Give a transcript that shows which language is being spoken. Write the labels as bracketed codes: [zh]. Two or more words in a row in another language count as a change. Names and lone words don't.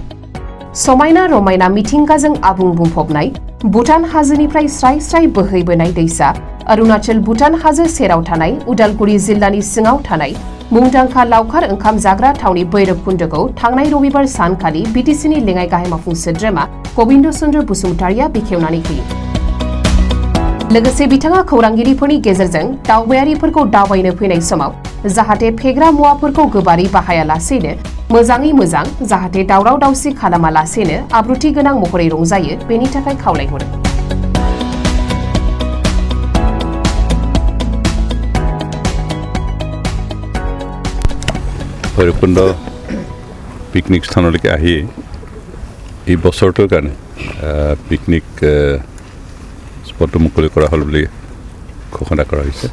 [brx] समायना रमायना मिथिंगाजों आबुं बुंफबनाय भुटान हाजोनिफ्राय स्राय स्राय बोहैबोनाय दैसा अरुणाचल भुटान हाजो सेराव थानाय उदालगुरि जिल्लानि सिङाव थानाय मुंदांखा लावखार ओंखाम जाग्रा थावनि भैरबकुन्दखौ थांनाय रबिबार सानखालि बिटिसिनि लेङाइ गाहाय मावफुं सोद्रोमा गबिन्द चन्द्र बसुमतारिया बेखेवनानै होयो। लोगोसे बिथाङा खौरांगिरिफोरनि गेजेरजों दावबायारिफोरखौ दावबायनो फैनाय समाव जाहाथे फेग्रा मुवाफोरखौ गोबारै बाहायालासेनो मोजाङै मोजां जाहाथे दावराव दावसि खालामालासेनो आब्रुथि गोनां महरै रंजायो बेनि थाखाय खावलायहरो। [as] ভৈৰৱকুণ্ড পিকনিক স্থানলৈকে আহি এই বছৰটোৰ কাৰণে পিকনিক স্পটটো মুকলি কৰা হ'ল বুলি ঘোষণা কৰা হৈছে।